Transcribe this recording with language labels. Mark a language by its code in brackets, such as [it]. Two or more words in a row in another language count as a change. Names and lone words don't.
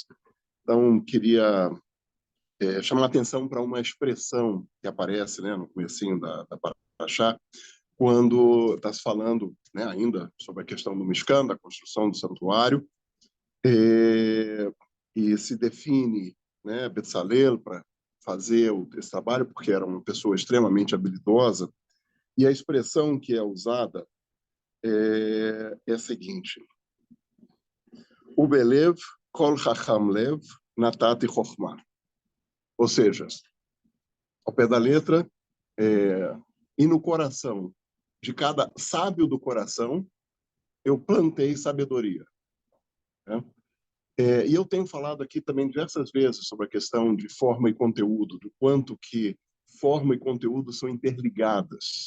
[pt] Então, queria chamar a atenção para uma expressão que aparece, né, no comecinho da paraxá, quando está se falando, né, ainda sobre a questão do Mishkan, da construção do santuário, e se define, né, Betzalel para fazer esse trabalho, porque era uma pessoa extremamente habilidosa, e a expressão que é usada é a seguinte: [he] ובלב כל חכם לב נתתי חכמה. [pt] Ou seja, ao pé da letra, e no coração de cada sábio do coração, eu plantei sabedoria. Né? E eu tenho falado aqui também diversas vezes sobre a questão de forma e conteúdo, do quanto que forma e conteúdo são interligadas.